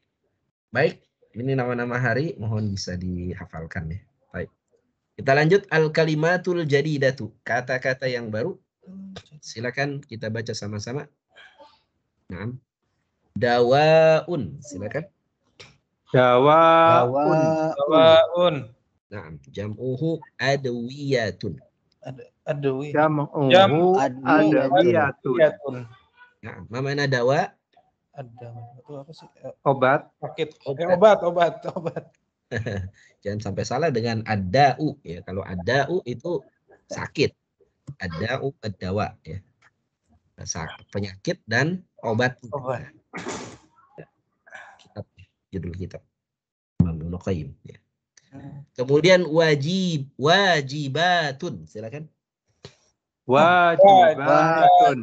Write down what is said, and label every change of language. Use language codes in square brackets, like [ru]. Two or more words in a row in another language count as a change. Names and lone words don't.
[id] Baik, ini nama-nama hari mohon bisa dihafalkan ya. Baik. Kita lanjut [ar] الكلمة الجديدة, [id] kata-kata yang baru. Silakan kita baca sama-sama. Nah. Dawaun, silakan. Dawaun, Dawaun. Nah, [ar] جمعه أدوية. [id] Aduh. [ar] جمعه أدوية. [id] Adawiyatun. Nah, [ar] ما معنى دواء? [id] Ada itu apa sih? Obat, Sakit. Obat. Obat. Jangan sampai salah dengan adau ya. Kalau adau itu sakit. [ar] داء دواء [id] ya. Penyakit dan obat. Obat. Kitab, judul kitab. Imam Ibnu Qayyim ya. Kemudian wajibatun, silakan. wajibatun,